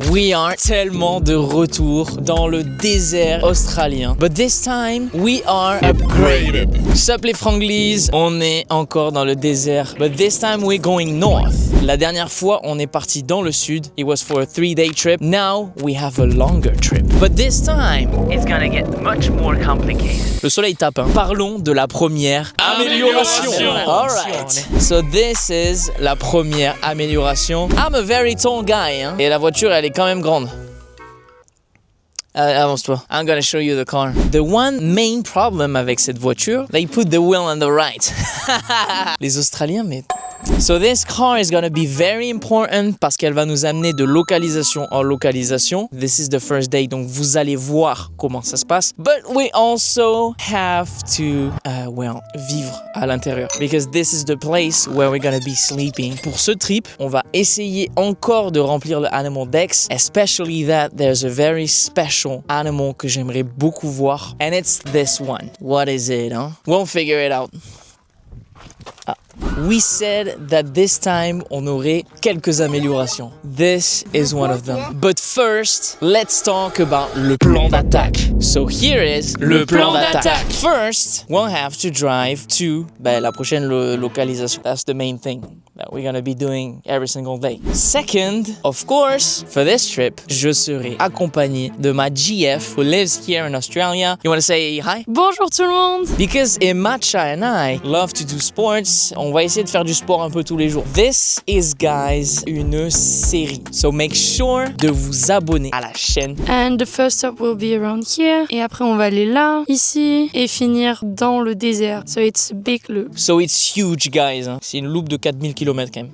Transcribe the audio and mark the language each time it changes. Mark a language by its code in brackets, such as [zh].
[en] We are [fr] tellement de retour dans le désert australien. [en] But this time, we are upgraded. [fr] Sup les Franglies, on est encore dans le désert. [en] But this time, we're going north. [fr] La dernière fois, on est parti dans le sud. [en] It was for a 3-day trip. Now, we have a longer trip. But this time, it's gonna get much more complicated. [fr] Le soleil tape. Parlons de la première amélioration. [en] Alright. So this is [fr] la première amélioration. [en] I'm a very tall guy. Hein? [fr] Et la voiture, elle est quand même grande. Avance-toi. [en] I'm gonna show you the car. The one main problem [fr] avec cette voiture, [en] they put the wheel on the right. [fr] Les Australiens, mais... [en] So this car is gonna be very important [fr] parce qu'elle va nous amener de localisation en localisation. [en] This is the first day, [fr] donc vous allez voir comment ça se passe. [en] But we also have to, [fr] vivre à l'intérieur. [en] Because this is the place where we're gonna be sleeping. [fr] Pour ce trip, on va essayer encore de remplir le Animal Decks. [en] Especially that there's a very special animal [fr] que j'aimerais beaucoup voir. [en] And it's this one. What is it, huh? We'll figure it out. We said that this time [fr] on aurait quelques améliorations. [en] This is one of them. But first, let's talk about [fr] le plan d'attaque. [en] So here is [fr] le plan d'attaque. [en] First, we'll have to drive to [fr] la prochaine localisation. [en] That's the main thing that we're gonna be doing every single day. Second, of course, for this trip, [fr] je serai accompagné de ma GF [en] who lives here in Australia. You wanna say hi? [fr] Bonjour tout le monde! [en] Because Imacha and I love to do sports. [fr] On va essayer de faire du sport un peu tous les jours. [en] This is, guys, [fr] une série. [en] So make sure [fr] de vous abonner à la chaîne. [en] And the first stop will be around here. [fr] Et après, on va aller là, ici, et finir dans le désert. [en] So it's a big loop. So it's huge, guys. Hein. [fr] C'est une loupe de 4000 km quand même.